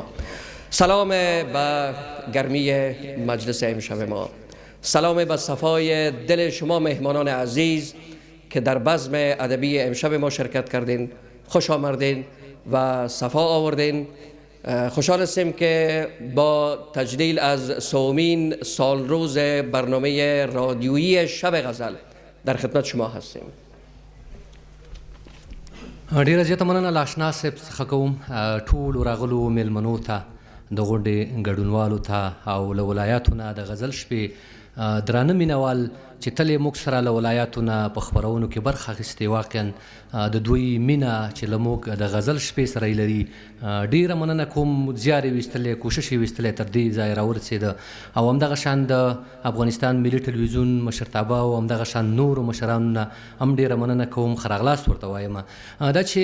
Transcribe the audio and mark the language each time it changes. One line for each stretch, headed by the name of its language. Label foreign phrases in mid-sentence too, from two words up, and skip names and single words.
Persian: سلام به گرمی مجلس امشب ما، سلام به صفای دل شما مهمانان عزیز که در بزم ادبی امشب ما شرکت کردین، خوش آمدین و صفا آوردین. خوشحال هستیم که با تجلیل از 3مین سالروز برنامه رادیویی شب غزل در خدمت شما هستیم.
Pashto: ډیره زیاته مننه له اشنا صاحب څخه کوم ټولو راغلو میلمنو ته، د غونډې ګډونوالو ته او له ولایاتو نه د غزل شپې درانه مینوال چې تل یې موږ سره له ولایاتو نه په خپرونو کې برخه اخیستې، واقعا د دوی مینه چې له موږ د غزل شپې سره یې لري، ډیره مننه کوم، زیار یې ویستلی، کوشش یې ویستلی تر دې ځایه راورسېده، او همدغه شان د افغانستان ملي ټلویزیون مشرتابه او همدغه شان نورو مشرانو نه هم ډیره مننه کوم، ښه راغلاست ورته وایم.